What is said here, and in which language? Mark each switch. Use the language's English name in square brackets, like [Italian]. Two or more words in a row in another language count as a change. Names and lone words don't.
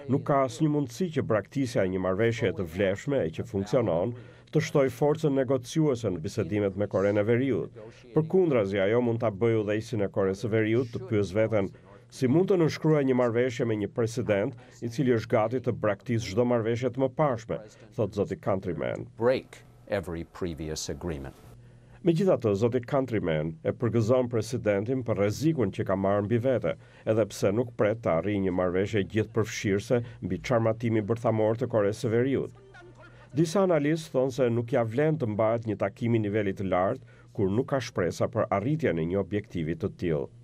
[Albanian] nuk ka asnjë mundësi që braktisja e një marrëveshje të vlefshme e që funksionon të shtoj forcën negociuese në bisedimet me Korenë e Veriut. Përkundrazi, ajo mund ta bëjë udhëheqësin e Koreas së Veriut të pyes veten si mund të nënshkruaj një marrëveshje me një president i cili është gati të braktisë çdo marrëveshje të mëparshme, thot zoti Countryman. [English] Break every previous agreement. [Albanian] Megjithatë, zoti Countryman e përgëzon presidentin për rrezikun që ka marrë mbi vete, edhe pse nuk pret të arrijë një marrëveshje gjithëpërfshirëse mbi çarmatimi bërthamor të Koreas së Veriut. Disa analistë thonë se nuk ja vlen të mbahet një takim i nivelit të lartë kur nuk ka shpresa për arritjen e një objektivi të tillë.